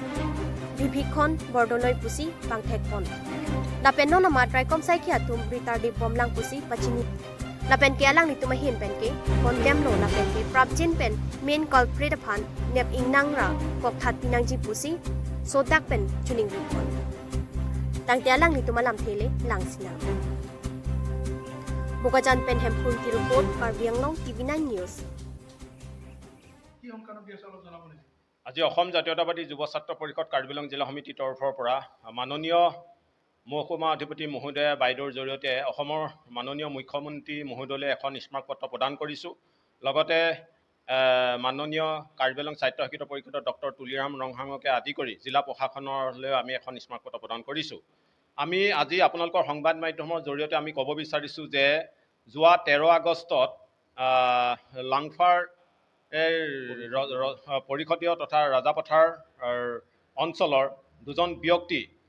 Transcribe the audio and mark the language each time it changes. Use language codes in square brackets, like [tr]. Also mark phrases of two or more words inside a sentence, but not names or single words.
[mjw] Vivikhon Bordoloi pusi bangthek pon Lapen no nama try kom sai khia tum retarded bom lang pusi pachini Lapen ke alang ni tumahin pen ke condemn lo lapen ke prabjin pen [en] main culprit [mjw] phan nep ingnang ra kok that pinang ji pusi sodak pen chuning ri pon tang te alang ni tumalam thele langsina Bokajan pen hempun ki report Parbiang Long TV9 News [as] আজি অসম জাতীয়তাবাদী যুৱ ছাত্ৰ পৰিষদ কাৰ্বিলং জিলা সমিতিৰ তৰফৰ পৰা মাননীয় মহকুমা অধিপতি মহোদয় বাইদেউৰ জৰিয়তে অসমৰ মাননীয় মুখ্যমন্ত্ৰী মহোদয়লৈ এখন স্মাৰকপত্ৰ প্ৰদান কৰিছোঁ লগতে মাননীয় কাৰ্বিলং সাহিত্য সাহিত্য পৰিষদৰ ডক্টৰ তুলিৰাম ৰংহাঙকে আদি কৰি জিলা প্ৰশাসনলৈ আমি এখন স্মাৰকপত্ৰ প্ৰদান কৰিছোঁ আমি আজি আপোনালোকৰ সংবাদ মাধ্যমৰ জৰিয়তে আমি ক'ব বিচাৰিছোঁ যে যোৱা 13 আগষ্টত লাংফাৰ পৰিষদীয় তথা ৰাজাপথাৰ অঞ্চলৰ দুজন ব্যক্তি